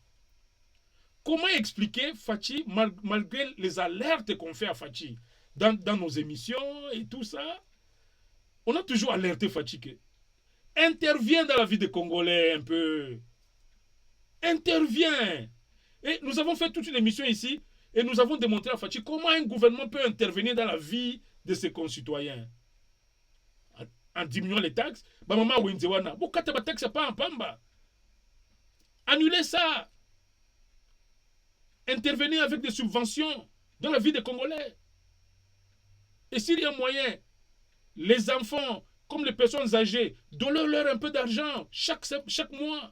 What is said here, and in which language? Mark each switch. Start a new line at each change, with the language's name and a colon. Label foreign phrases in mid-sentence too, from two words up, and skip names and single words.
French: Comment expliquer Fachi, malgré les alertes qu'on fait à Fachi dans nos émissions et tout ça, on a toujours alerté Fachi que intervient dans la vie des Congolais un peu. Intervient. Et nous avons fait toute une émission ici et nous avons démontré à Fachi comment un gouvernement peut intervenir dans la vie de ses concitoyens. En diminuant les taxes, maman Wenzewana,
Lingala: bokata ba taxe pas en pamba.
French: Annulez ça. Intervenir avec des subventions dans la vie des Congolais. Et s'il y a moyen, les enfants, comme les personnes âgées, donnez-leur un peu d'argent chaque mois.